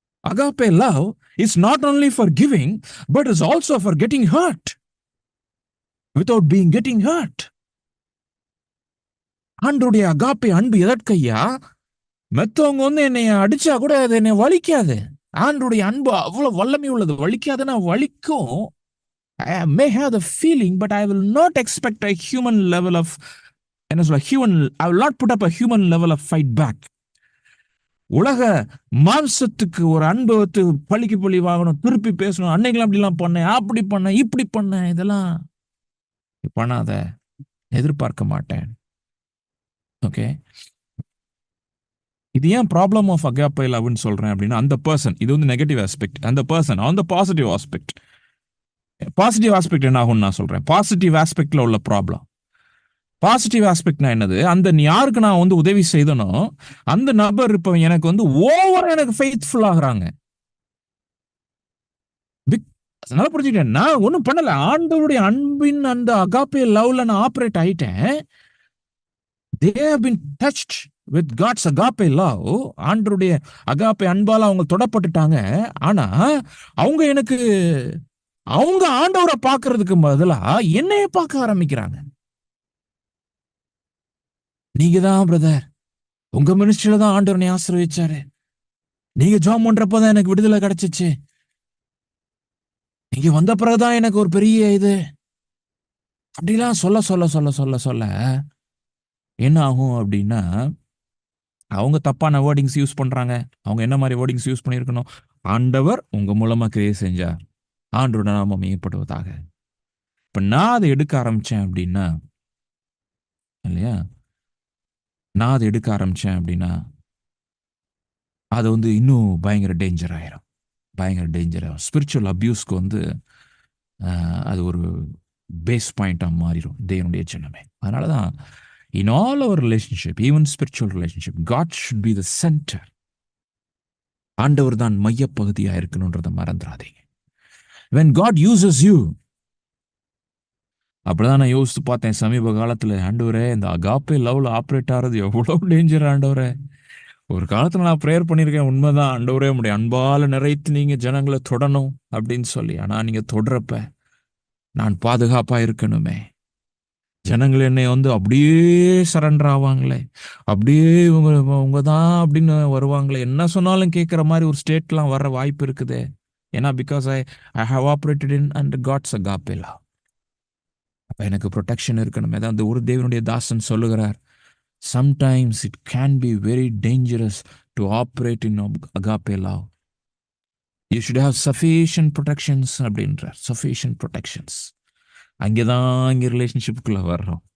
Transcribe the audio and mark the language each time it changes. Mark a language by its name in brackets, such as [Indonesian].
[English] Agape love is not only for giving, but is also for getting hurt without getting hurt. [Tamil] ஆண்டருடைய agape அன்பு எதற்கையா? மெத்தவங்க வந்து என்னை அடிச்சா கூட அது என்னை வலிக்காது. ஆண்டருடைய அன்பு அவ்வளவு வல்லமை உள்ளது. வலிக்காதுன்னா வலிக்கும், [English] I may have the feeling, but I will not expect a human level of, [Tamil] என்ன சொல்ல, [English] human, I will not put up a human level of fight back. [Tamil] உலக மாம்சத்துக்கு ஒரு அனுபவத்து பழிக்கு பழி வாங்கணும், திருப்பி பேசணும், அன்னைக்கெல்லாம் அப்படிலாம் பண்ணேன், அப்படி பண்ணேன், இப்படி பண்ணேன், இதெல்லாம் பண்ணாத, எதிர்பார்க்க மாட்டேன். ஓகே, இது ஏன் ப்ராப்ளம் ஆஃப் அகாப்பே லவ்னு சொல்றேன் அப்படின்னா, அந்த பர்சன், இது வந்து நெகட்டிவ் ஆஸ்பெக்ட், அந்த person on the positive aspect. Positive aspect என்ன ஆகும்னு நான் சொல்றேன். பாசிட்டிவ் ஆஸ்பெக்ட்ல உள்ள ப்ராப்ளம், பாசிட்டிவ் ஆஸ்பெக்ட்னா என்னது, அந்த யாருக்கு நான் வந்து உதவி செய்தனோ அந்த நபர் இப்ப எனக்கு வந்து ஓவர் எனக்கு ஃபெய்த்ஃபுல் ஆகுறாங்க. அதனால புரிஞ்சுக்கிட்டேன், நான் ஒன்றும் பண்ணல, ஆண்டவருடைய அன்பின் அந்த அகாப்பே லவ்ல நான் ஆப்ரேட் ஆயிட்டேன். [English] they have been touched with God's agape love. [Tamil] ஆண்டவருடைய அகாப்பே அன்பால அவங்க தொடப்பட்டுட்டாங்க. ஆனா அவங்க எனக்கு, அவங்க ஆண்டவரை பார்க்கிறதுக்கு பதிலா என்னைய பார்க்க ஆரம்பிக்கிறாங்க. நீங்க தான் பிரதர், உங்க மினிஸ்ட்ரியில தான் ஆண்டவரை ஆசீர்வதிச்சாரு, நீங்க ஜாம் பண்றப்பதான் எனக்கு விடுதலை கிடைச்சிச்சு, நீங்க வந்த பிறகுதான் எனக்கு ஒரு பெரிய இது, அப்படிலாம் சொல்ல சொல்ல சொல்ல சொல்ல சொல்ல என்ன ஆகும் அப்படின்னா, அவங்க தப்பான வேர்டிங்ஸ் யூஸ் பண்றாங்க. அவங்க என்ன மாதிரி வேர்டிங்ஸ் யூஸ் பண்ணியிருக்கணும், ஆண்டவர் உங்க மூலமா கிரியை செஞ்சார், ஆண்டவரோட நாமம் மேம்படுவதாக. இப்ப நான் அதை எடுக்க ஆரம்பிச்சேன் அப்படின்னா, இல்லையா, நான் அதை எடுக்க ஆரம்பிச்சேன் அப்படின்னா அது வந்து இன்னும் பயங்கர டேஞ்சர் ஆயிரும், பயங்கர டேஞ்சர் ஆகும். ஸ்பிரிச்சுவல் அபியூஸ்க்கு வந்து அது ஒரு பேஸ் பாயிண்டாக மாறிடும் தேவனுடைய ஜனமே. அதனால தான் [English] in all our relationship, even spiritual relationship, God should be the center. [Tamil] ஆண்டவர் தான் மையப்பகுதியாக இருக்கணுன்றதை மறந்துடாதீங்க. [English] when God uses you, [Tamil] அப்படிதான் நான் யோசித்து பார்த்தேன் சமீப காலத்தில், ஆண்டவரே இந்த அகாப்பே லவ்ல ஆப்ரேட் ஆகிறது எவ்வளோ டேஞ்சர் ஆண்டவரே. ஒரு காலத்தில் நான் ப்ரேயர் பண்ணியிருக்கேன், உண்மைதான் ஆண்டவரே உடைய அன்பால நிறைத்து நீங்க ஜனங்களை தொடணும் அப்படின்னு சொல்லி. ஆனால் நீங்க தொடரப்ப நான் பாதுகாப்பா இருக்கணுமே, ஜனங்கள் என்னை வந்து அப்படியே சரண்டர் ஆவாங்களே, அப்படியே இவங்க தான் அப்படின்னு வருவாங்களே, என்ன சொன்னாலும் கேட்குற மாதிரி ஒரு ஸ்டேட்லாம் வர வாய்ப்பு இருக்குது. ஏன்னா [English] Because I have operated in under God's agape love. [Tamil] அப்போ எனக்கு ப்ரொடெக்ஷன் இருக்கணுமே. தான் அந்த ஒரு தேவனுடைய தாசன் சொல்லுகிறார், [English] sometimes it can be very dangerous to operate in agape love. You should have sufficient protections [Tamil] அப்படின்றார், [English] sufficient protections. [Tamil] அங்கேதான் இங்கே ரிலேஷன்ஷிப்புக்குள்ள வர்றோம்.